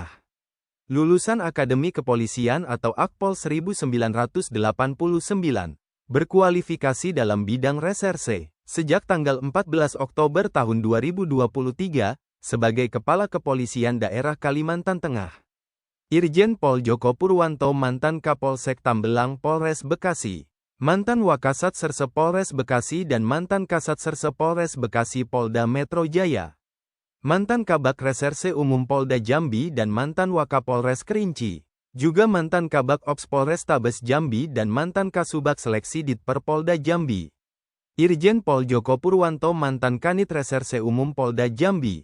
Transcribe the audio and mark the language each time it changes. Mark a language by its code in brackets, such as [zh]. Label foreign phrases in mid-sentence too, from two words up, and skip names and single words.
[id] Lulusan Akademi Kepolisian atau Akpol 1989. Berkualifikasi dalam bidang reserse. Sejak tanggal 14 Oktober tahun 2023, sebagai Kepala Kepolisian Daerah Kalimantan Tengah. Irjen Pol Joko Purwanto mantan Kapolsek Tambelang Polres Bekasi. Mantan Wakasat Serse Polres Bekasi dan mantan Kasat Serse Polres Bekasi Polda Metro Jaya. Mantan Kabak Reserse Umum Polda Jambi dan mantan Wakapolres Kerinci. Juga mantan Kabak Ops Polrestabes Jambi dan mantan Kasubag Seleksi Ditper Polda Jambi. Irjen Pol Joko Purwanto mantan Kanit Reserse Umum Polda Jambi.